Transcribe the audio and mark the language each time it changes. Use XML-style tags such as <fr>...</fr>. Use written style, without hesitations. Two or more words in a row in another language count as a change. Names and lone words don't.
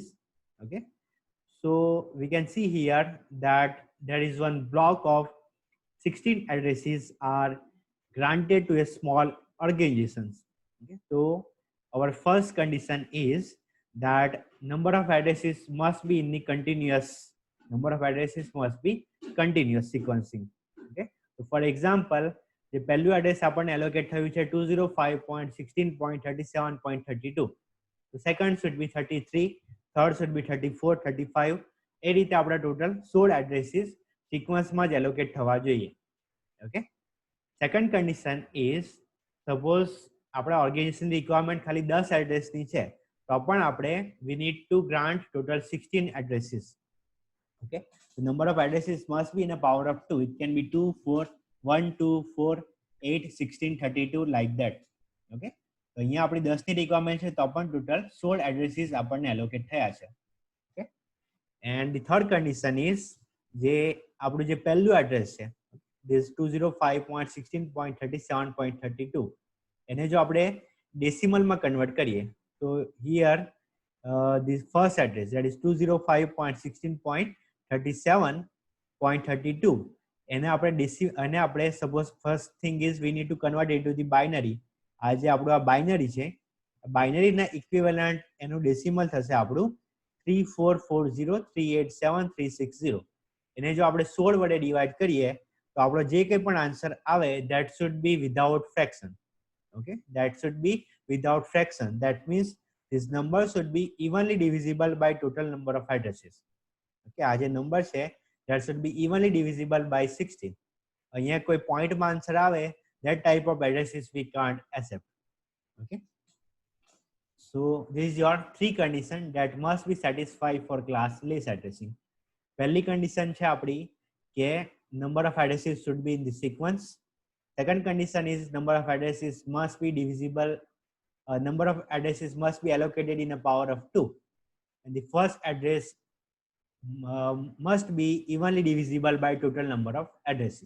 <en>Okay, so we can see here that there is one block of 16 addresses are granted to a small organizations. Okay, so our first condition is that number of addresses must be in the continuous sequencing. Okay, so for example, the</en> <gu>પહેલું એડ્રેસ આપણને એલોકેટ થયું છે 205.16.37.32.</gu> <en>so second should be 33, third should be 34, 35.</en> <gu>એ રીતે આપણા</gu> <en>total 16 addresses</en> <gu>સિક્વન્સમાં જ એલોકેટ થવા જોઈએ.</gu> <en>okay, second condition is suppose આપણા organization requirement</en> <gu>ખાલી 10 એડ્રેસની છે તો પણ આપણે</gu> <en>we need to grant total 16 addresses. Okay, the number of addresses must be in a power of 2. It can be 2, 4, 1, 2, 4, 8, 16, 32 like that.</en> <gu>Okay, તો અહીંયા આપણી 10 ની રિક્વાયરમેન્ટ છે તો પણ</gu> <en>total 16 addresses</en> <gu>આપણને એલોકેટ થયા છે. ઓકે,</gu> <en>and the third condition is</en> <gu>જે આપણું જે પહેલું એડ્રેસ છે this 205.16.37.32 એને જો આપણે ડેસિમલમાં કન્વર્ટ કરીએ તો</gu> <en>here this first address, that is 205.16.37.32,</en> <gu>એને આપણે</gu> <en>suppose first thing is we need to convert it to the binary.</en> <gu>આ જે આપણું આ બાઇનરી છે, બાઇનરીના ઇક્વિવેલન્ટ એનું ડેસિમલ થશે આપણું 3440387360. એને જો આપણે 16 વડે ડિવાઈડ કરીએ તો આપણો જે કંઈ પણ આન્સર આવે</gu> <en>that should be without fraction. Okay, that should be without fraction. That means this number should be evenly divisible by total number of addresses. Okay,</en> <gu>આ જે નંબર છે</gu> <en>that should be evenly divisible by 16.</en> <gu>અહીંયા કોઈ પોઈન્ટમાં આન્સર આવે</gu> <en>that type of addresses we can't accept. Okay, so this is your three condition that must be satisfied for classless addressing.</en> <gu>પહેલી condition છે આપણી કે</gu> <en>number of addresses should be in the sequence. Second condition is number of addresses must be divisible. Number of addresses must be allocated in a power of 2, and the first address must be evenly divisible by total number of addresses.</en>